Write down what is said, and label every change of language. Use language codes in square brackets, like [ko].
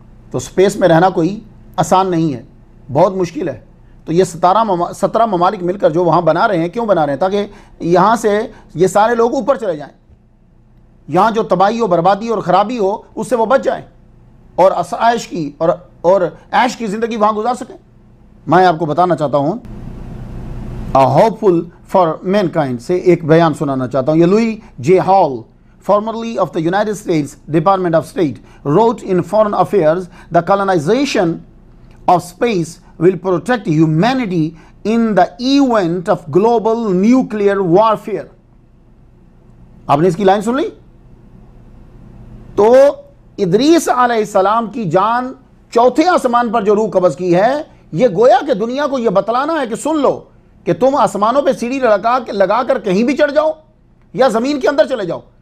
[ur] تو اسپیس میں رہنا کوئی آسان نہیں ہے، بہت مشکل ہے. تو یہ 17 ممالک مل کر جو وہاں بنا رہے ہیں، کیوں بنا رہے ہیں؟ تاکہ یہاں سے یہ سارے لوگ اوپر چلے جائیں، یہاں جو تباہی و بربادی اور خرابی ہو اس سے وہ بچ جائیں اور آسائش کی اور عیش کی زندگی وہاں گزار سکیں. میں آپ کو بتانا چاہتا ہوں ہوپفل فار مین کائنڈ سے ایک بیان سنانا چاہتا ہوں. یہ لوئی جے hall [en] formerly of the United States Department of State wrote in Foreign Affairs, the colonization of space will protect humanity in the event of global nuclear warfare. [ur] آپ نے اس کی لائن سن لی؟ تو ادریس علیہ السلام کی جان چوتھے آسمان پر جو روح قبض کی ہے، یہ گویا کہ دنیا کو یہ بتلانا ہے کہ سن لو کہ تم آسمانوں پہ سیڑھی لگا کر کہیں بھی چڑھ جاؤ یا زمین کے اندر چلے جاؤ.